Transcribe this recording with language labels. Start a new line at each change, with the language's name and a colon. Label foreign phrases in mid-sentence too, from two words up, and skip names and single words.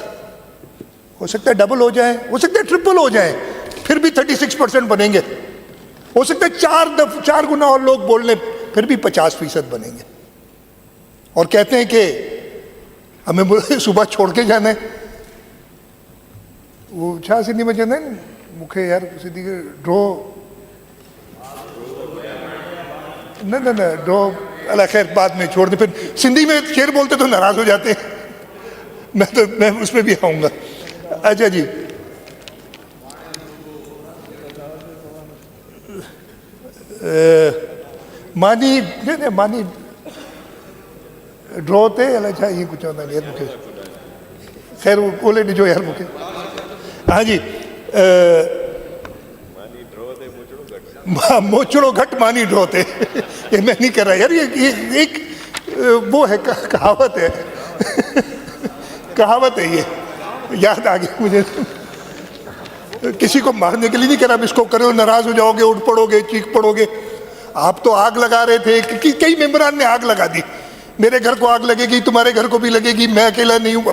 Urdu: ہو سکتا ہے ڈبل ہو جائے، ہو سکتا ہے ٹرپل ہو جائے، پھر بھی 36% بنیں گے. ہو سکتا ہے 4 گنا اور لوگ بول لیں، پھر بھی 50% بنیں گے. اور کہتے ہیں کہ ہمیں صبح چھوڑ کے جانا ہے.
Sindhi: वो छा सिंधी में चवंदा आहिनि, मूंखे यार सिंधी ड्रो न ड्रो अल्लाह खैर बाद में छोड़ दे,
Urdu: پھر سندھی میں شعر بولتے تو ناراض ہو جاتے ہیں. میں اس میں بھی آؤں گا. اچھا جی,
Sindhi: मानी मानी ड्रोते अलाए छा ईअं कुझु चवंदा आहिनि यार मूंखे, ख़ैर उहो ॻोल्हे ॾिजो यार मूंखे।
Urdu: ہاں جی,
Sindhi: मोचड़ो घट मानी ड्रोते,
Urdu: یہ میں نہیں کر رہا یار، یہ ایک وہ ہے، کہاوت ہے، کہاوت ہے، یہ یاد آ گیا مجھے. کسی کو مارنے کے لیے نہیں کہہ رہا، اب اس کو کرو ناراض ہو جاؤ گے، اٹھ پڑو گے، چیخ پڑو گے. آپ تو آگ لگا رہے تھے، کئی ممبران نے آگ لگا دی، میرے گھر کو آگ لگے گی، تمہارے گھر کو بھی لگے گی، میں اکیلا نہیں ہوں.